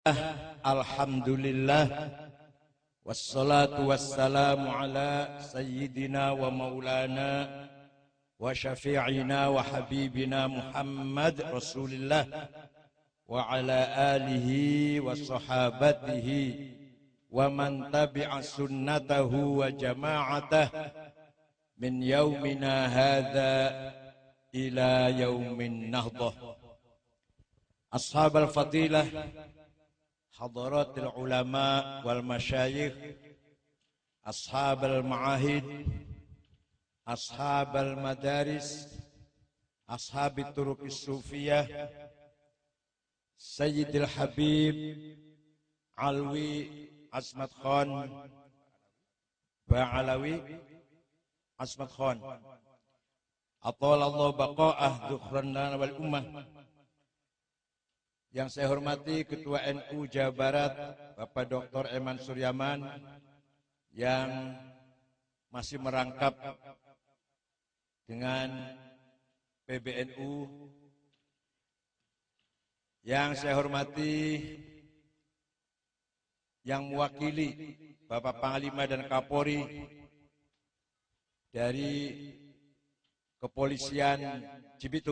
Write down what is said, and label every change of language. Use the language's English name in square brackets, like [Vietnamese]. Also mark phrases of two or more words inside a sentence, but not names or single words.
[Arabic] الحمد لله والصلاة والسلام على سيدنا ومولانا وشافعنا وحبيبنا محمد رسول الله وعلى آله وصحابته ومن تبع سنته وجماعته من يومنا هذا إلى يوم النهضة. أصحاب الفضيلة، حضرات العلماء والمشايخ، أصحاب المعاهد، أصحاب المدارس، أصحاب الطرق الصوفية، سيدي الحبيب Alwi Asmat Khan Ba'alawi Asmat Khan أطال الله بقاءه ذخرا لنا وللأمة. [Indonesian] Yang saya hormati Ketua NU Jawa Barat, Bapak Dr. Eman Suryaman, yang masih merangkap dengan PBNU. Yang saya hormati yang mewakili Bapak Panglima dan Kapolri dari Kepolisian Cibitung.